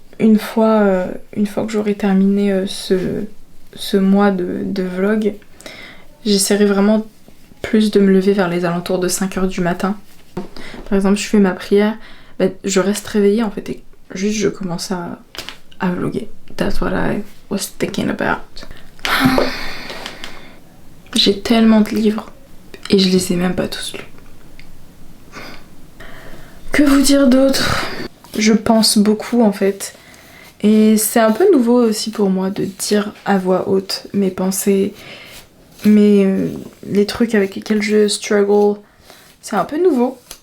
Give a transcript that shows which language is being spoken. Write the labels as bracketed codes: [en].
[fr] Une fois que j'aurai terminé ce mois de vlog, j'essaierai vraiment plus de me lever vers les alentours de 5h du matin. Par exemple, je fais ma prière, je reste réveillée en fait et juste je commence à vlogger. [en] That's what I was thinking about. [fr] J'ai tellement de livres et je les ai même pas tous lus. Que vous dire d'autre ? Je pense beaucoup en fait. Et c'est un peu nouveau aussi pour moi de dire à voix haute mes pensées, les trucs avec lesquels je struggle. C'est un peu nouveau.